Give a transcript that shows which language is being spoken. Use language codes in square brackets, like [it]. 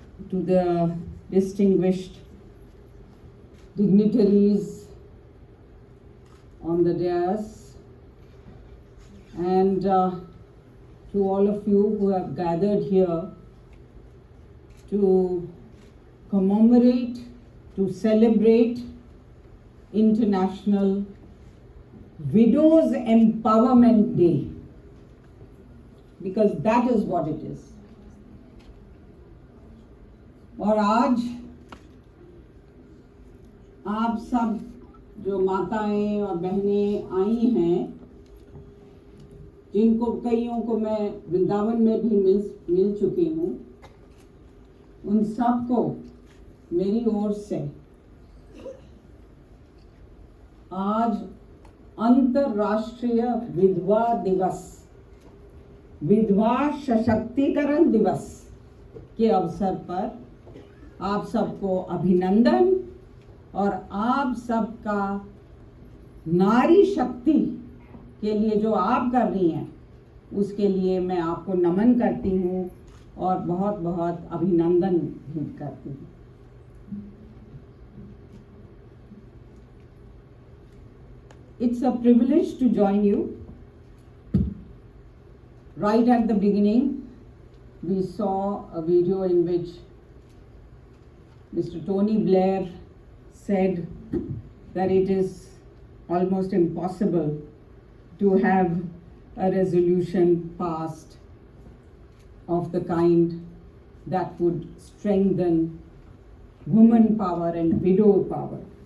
[en] To the distinguished dignitaries on the dais and to all of you who have gathered here to commemorate, to celebrate International Widows Empowerment Day, because that is what it is. [hi] और आज आप सब जो माताएं और बहनें आई हैं, जिनको कईयों को मैं वृंदावन में भी मिल चुकी हूँ, उन सबको मेरी ओर से आज अंतर्राष्ट्रीय विधवा दिवस, विधवा सशक्तिकरण दिवस के अवसर पर आप सबको अभिनंदन और आप सबका नारी शक्ति के लिए जो आप कर रही हैं उसके लिए मैं आपको नमन करती हूँ और बहुत बहुत अभिनंदन भी करती हूँ। [en] It's a privilege to join you. Right at the beginning, we saw a video in which Mr. Tony Blair said that it is almost impossible to have a resolution passed of the kind that would strengthen woman power and widow power.